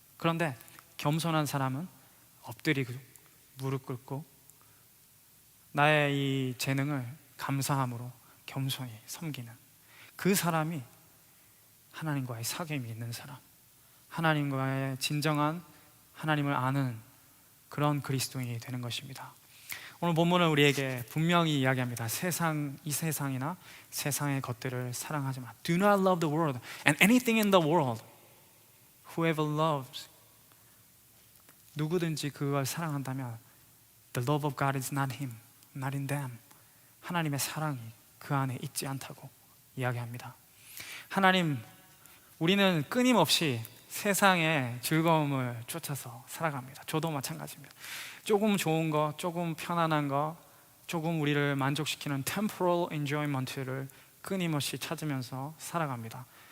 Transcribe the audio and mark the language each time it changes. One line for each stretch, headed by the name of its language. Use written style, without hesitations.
Korean: 그런데 겸손한 사람은 엎드리고 무릎 꿇고 나의 이 재능을 감사함으로 겸손히 섬기는 그 사람이 하나님과의 사귐이 있는 사람, 하나님과의 진정한 하나님을 아는 그런 그리스도인이 되는 것입니다. 오늘 본문은 우리에게 분명히 이야기합니다. 이 세상이나 세상의 것들을 사랑하지 마.
English: Do not love the world and anything in the world. Whoever loves,
Korean: 누구든지 그걸 사랑한다면
English: the love of God is not him, not in them.
Korean: 하나님의 사랑이 그 안에 있지 않다고 이야기합니다. 하나님, 우리는 끊임없이 세상의 즐거움을 쫓아서 살아갑니다. 저도 마찬가지입니다. 조금 좋은 거, 조금 편안한 거, 조금 우리를 만족시키는 temporal enjoyment를 끊임없이 찾으면서 살아갑니다.